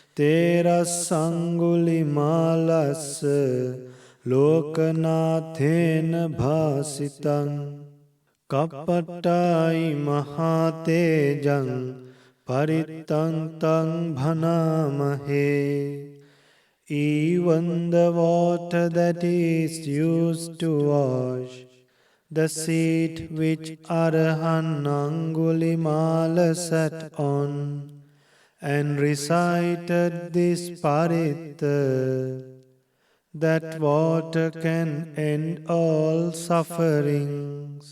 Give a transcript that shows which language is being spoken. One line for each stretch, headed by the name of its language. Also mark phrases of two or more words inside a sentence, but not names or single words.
Pali: terassangulimalassa lokanathena bhasitang kappatai mahatejang parittang tang bhanamahe.
English: Even the water that is used to wash the seat which Arahant Angulimala sat on and recited this paritta, that water can end all sufferings.